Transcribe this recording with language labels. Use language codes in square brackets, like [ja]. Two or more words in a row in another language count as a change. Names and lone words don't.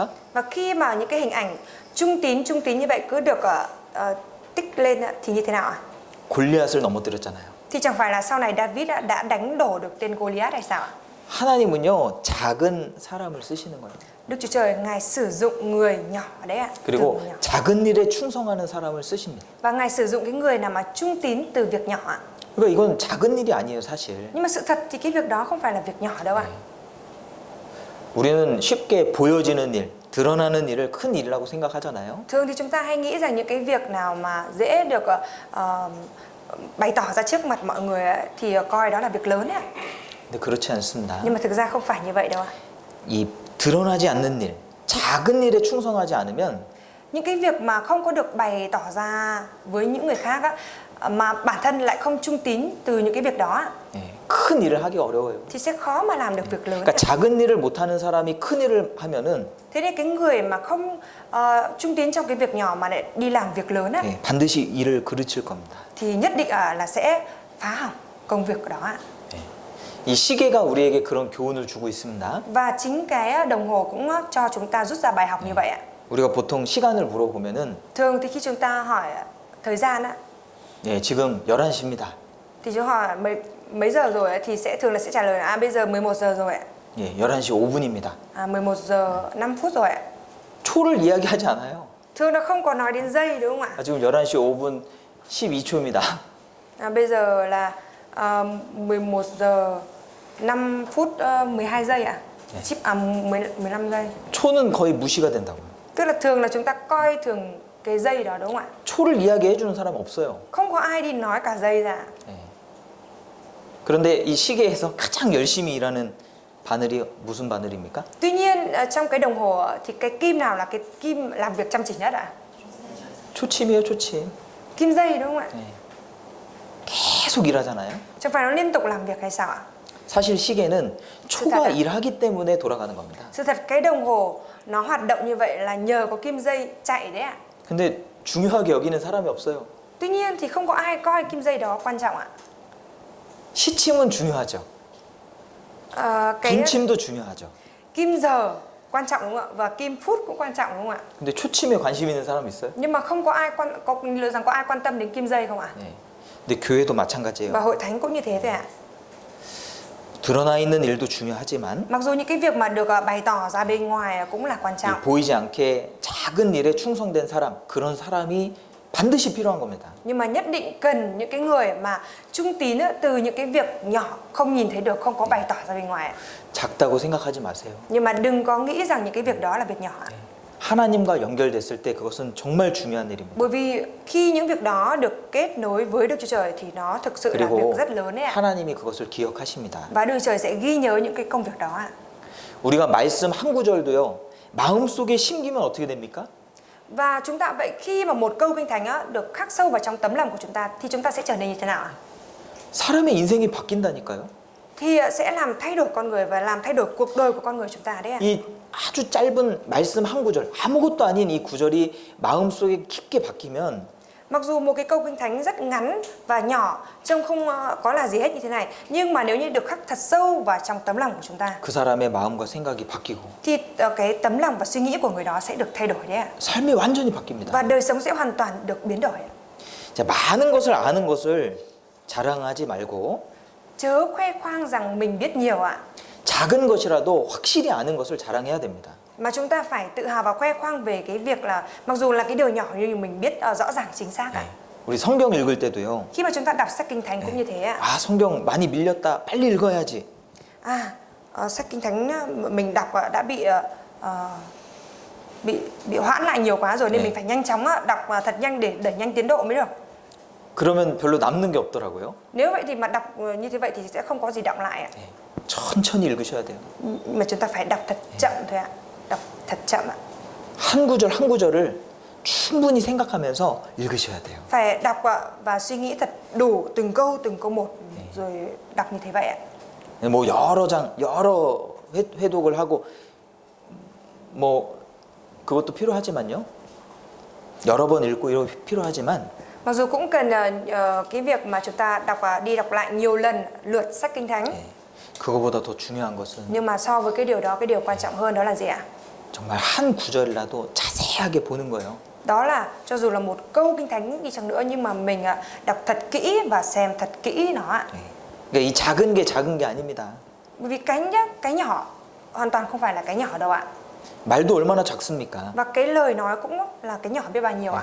[vi] Và khi mà những cái hình ảnh trung tín như vậy cứ được tích lên thì như thế nào ạ? [ko] 골리앗을 넘어뜨렸잖아요. [vi] Thì chẳng phải là sau này David đã đánh đổ được tên Goliath hay sao ạ? [ko] 하나님은요 작은 사람을 쓰시는 거예요. [vi] Đức Chúa Trời Ngài sử dụng người nhỏ đấy ạ. Từ [ko] 그리고 [vi] người nhỏ. [ko] 작은 일에 충성하는 사람을 쓰십니다. [vi] Và Ngài sử dụng cái người nào mà trung tín từ việc nhỏ ạ. [ko] 그러니까 이건 작은 일이 아니에요, 사실. [vi] Nhưng mà sự thật thì cái việc đó không phải là việc nhỏ đâu ạ. [ko] 우리는 쉽게 보여지는 일, 드러나는 일을 큰 일이라고 생각하잖아요. [vi] Thường thì chúng ta hay nghĩ rằng những cái việc nào mà dễ được bày tỏ ra trước mặt mọi người thì coi đó là việc lớn ạ. [ko] 근데 그렇지 않습니다. [vi] Nhưng mà thực ra không phải như vậy đâu ạ. [ko] 이 드러나지 않는 일, 작은 일에 충성하지 않으면 [vi] Những cái việc mà không có được bày tỏ ra với những người khác á, mà bản thân lại không trung tín từ những cái việc đó á, [ko] 큰 일을 하기 어려워요. [vi] thì sẽ khó mà làm được việc lớn. [ko] 그러니까 작은 일을 못하는 사람이 큰 일을 하면은 [vi] Thế nên cái người mà không trung tín trong cái việc nhỏ mà lại đi làm việc lớn á, [ko] 반드시 일을 그르칠 겁니다. [vi] thì nhất định là sẽ phá hỏng. công việc của đó ạ. [ko] 이 시계가 우리에게 그런 교훈을 주고 있습니다. [vi] Và chính cái đồng hồ cũng cho chúng ta rút ra bài học như vậy ạ. [ko] 우리가 보통 시간을 물어보면은 [vi] Thường thì khi chúng ta hỏi thời gian á, [ko] 예, 지금 11시입니다. [vi] thì chúng hỏi mấy giờ rồi ấy, thì thường là sẽ trả lời là bây giờ 11 giờ rồi ạ. [ko] 예, 11시 5분입니다. [vi] 11 giờ 5 phút rồi ạ. [ko] 초를 이야기하지 않아요. [vi] Thường nó không có nói đến giây đúng không ạ? [ko] 지금 11시 5분 12초입니다. [vi] Bây giờ là 11 giờ 5 phút 12 giây ạ. 15 giây. [ko] 초는 거의 무시가 된다고요. [vi] Tức là thường là chúng ta coi thường cái giây đó đúng không ạ? [ko] 초를 이야기해 주는 사람 없어요. [vi] Không có ai đi nói cả giây ra. [ko] 예. 그런데 이 시계에서 가장 열심히 일하는 바늘이 무슨 바늘입니까? [vi] Tuy nhiên trong cái đồng hồ thì cái kim nào là cái kim làm việc chăm chỉ nhất ạ? [ko] 초침이에요, 초침. [vi] Kim dây đúng không ạ? [ko] 예. 계속 일하잖아요. [vi] Chẳng phải nó liên tục làm việc hay sao ạ? [ko] 사실 시계는 초가 일하기 때문에 돌아가는 겁니다. [vi] Sự thật cái đồng hồ nó hoạt động như vậy là nhờ có kim dây chạy đấy ạ. [ko] 근데 중요하게 여기는 사람이 없어요. [vi] Tuy nhiên thì không có ai coi kim dây đó quan trọng ạ. [ko] 시침은 중요하죠. [vi] Cái [ko] 분침도 중요하죠. [vi] kim giờ quan trọng đúng không ạ? Và kim phút cũng quan trọng đúng không ạ? [ko] 근데 초침에 관심 있는 사람 있어요? [vi] Nhưng mà không có ai liệu rằng có ai quan tâm đến kim dây không ạ? [ko] 네. 근데 교회도 마찬가지예요. [vi] Và hội thánh cũng như thế thôi ạ. [ko] 드러나 있는 일도 중요하지만 [vi] Mặc dù những cái việc mà được bày tỏ ra bên ngoài cũng là quan trọng. [ko] 이 보이지 않게 작은 일에 충성된 사람, 그런 사람이 반드시 필요한 겁니다. [vi] Nhưng mà nhất định cần những cái người mà trung tín từ những cái việc nhỏ không nhìn thấy được, không có bày tỏ ra bên ngoài. [ko] 작다고 생각하지 마세요. [vi] Nhưng mà đừng có nghĩ rằng những cái việc đó là việc nhỏ. [ko] 하나님과 연결됐을 때 그것은 정말 중요한 일입니다. [vi] Bởi vì khi những việc đó được kết nối với Đức Chúa Trời thì nó thực sự là [ko] 그리고 [vi] việc rất lớn đấy ạ. [ko] 하나님이 그것을 기억하십니다. [vi] Và Đức Chúa Trời sẽ ghi nhớ những cái công việc đó ạ. [ko] 우리가 말씀 한 구절도요. 마음속에 심기면 어떻게 됩니까? [vi] Và chúng ta vậy khi mà một câu kinh thánh được khắc sâu vào trong tấm lòng của chúng ta thì chúng ta sẽ trở nên như thế nào ạ? [ko] 사람의 인생이 바뀐다니까요. [vi] Thì sẽ làm thay đổi con người và làm thay đổi cuộc đời của con người chúng ta đấy ạ. [ko] 이 아주 짧은 말씀 한 구절, 아무것도 아닌 이 구절이 마음속에 깊게 박히면 [vi] Mặc dù một cái câu kinh thánh rất ngắn và nhỏ, trông không có là gì hết như thế này, nhưng mà nếu như được khắc thật sâu vào trong tấm lòng của chúng ta [ko] 그 사람의 마음과 생각이 바뀌고 [vi] thì cái tấm lòng và suy nghĩ của người đó sẽ được thay đổi đấy ạ. [ko] 삶이 완전히 바뀝니다. [vi] Và đời sống sẽ hoàn toàn được biến đổi. [ko] 자, 많은 것을 아는 것을 자랑하지 말고 [vi] Chớ khoe khoang rằng mình biết nhiều ạ. [ko] 작은 것이라도 확실히 아는 것을 자랑해야 됩니다. [vi] Mà chúng ta phải tự hào và khoe khoang về cái việc là mặc dù là cái điều nhỏ nhưng mình biết rõ ràng chính xác ạ. [ko] 우리 성경 읽을 때도요. [vi] Khi mà chúng ta đọc sách kinh thánh cũng như thế ạ. [ko] 아, 성경 많이 밀렸다. 빨리 읽어야지. [vi] Sách kinh thánh mình đọc đã bị hoãn lại nhiều quá rồi nên mình phải nhanh chóng đọc thật nhanh để đẩy nhanh tiến độ mới được. [ko] 그러면 별로 남는 게 없더라고요. [vi] Nếu vậy thì mà đọc như thế vậy thì sẽ không có gì đọng lại ạ. [ko] 천천히 읽으셔야 돼요. [vi] Mà chúng ta phải đọc thật chậm thôi ạ. Đọc thật chậm ạ. [ko] 한 구절 한 구절을 충분히 생각하면서 읽으셔야 돼요. [vi] Phải đọc và suy nghĩ thật đủ từng câu một rồi đọc như thế vậy ạ. [ko] 뭐 여러 회독을 하고 뭐 그것도 필요하지만요. 여러 번 읽고 이런 필요하지만 [vi] Mặc dù cũng cần cái việc mà chúng ta đi đọc lại nhiều lần lượt sách kinh thánh. [ko] 그거보다 더 중요한 것은 [vi] Nhưng mà so với cái điều đó, cái điều quan trọng hơn đó là gì ạ? [ko] 정말 한 구절이라도 자세하게 보는 거예요. [vi] Đó là cho dù là một câu kinh thánh đi chăng nữa nhưng mà mình đọc thật kỹ và xem thật kỹ nó ạ. [ko] 그러니까 이 작은 게 아닙니다. [vi] Bởi vì cái nhỏ hoàn toàn không phải là cái nhỏ đâu ạ. [ko] 말도 얼마나 작습니까? [vi] Và cái lời nói cũng là cái nhỏ biết bao nhiêu ạ.